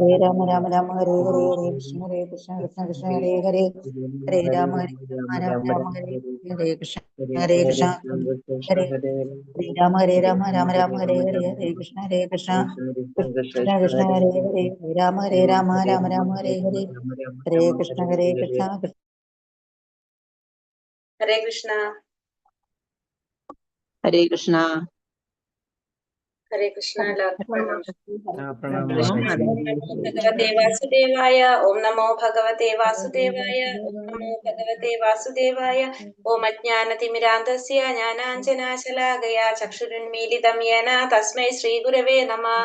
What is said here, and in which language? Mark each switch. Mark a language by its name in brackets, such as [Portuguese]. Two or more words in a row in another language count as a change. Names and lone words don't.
[Sanskrit] ഹരേ രാമ രാമ രാമ ഹരേ ഹരേ ഹരേ കൃഷ്ണ കൃഷ്ണ കൃഷ്ണ ഹരേ ഹരേ ഹരേ രാമ ഹരേ രാമ രാമ രാമ ഹരേ ഹരേ കൃഷ്ണ കൃഷ്ണ ഹരേ ഹരേ രാമ ഹരേ രാമ രാമ രാമ ഹരേ ഹരേ ഹരേ കൃഷ്ണ കൃഷ്ണ കൃഷ്ണ കൃഷ്ണ ഹരേ ഹരേ ഹരേ രാമ ഹരേ രാമ രാമ രാമ ഹരേ ഹരേ ഹരേ കൃഷ്ണ കൃഷ്ണ ഹരേ കൃഷ്ണ ഹരേ കൃഷ്ണ ഹരേ കൃഷ്ണ. എല്ലാവർക്കും ഭഗവതേ വാസുദേവായ. ഓം നമോ ഭഗവതേ വാസുദേവായ. ഓം നമോ ഭഗവതേ വാസുദേവായ. ഓം അജ്ഞാനതിമിരാന്തസ്യ ജ്ഞാനാഞ്ജനാശലാകയാ ചക്ഷുരുന്മീലിതം യേന തസ്മൈ ശ്രീ ഗുരവേ നമഃ.